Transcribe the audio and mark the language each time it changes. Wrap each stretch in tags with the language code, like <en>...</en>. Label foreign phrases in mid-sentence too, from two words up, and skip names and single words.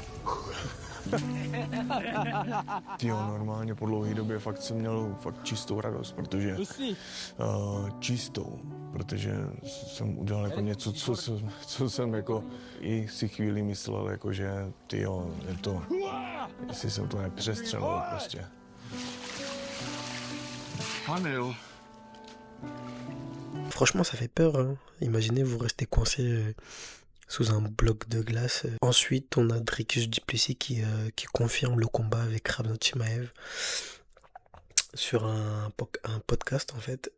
<cs>Tyjo, normálně po dlouhé době fakt jsem měl fakt čistou radost, protože čistou, protože jsem udělal jako něco, co jsem jako i si chvíli myslel, jako že tyjo, je to, jestli jsem to nepřestřelil prostě. Panel.</cs> <fr>Franchement, ça fait peur, hein. Imaginez, vous restez coincé sous un bloc de glace. Ensuite, on a Dricus Duplessis qui confirme le combat avec Khamzat Chimaev sur un podcast en fait.</fr>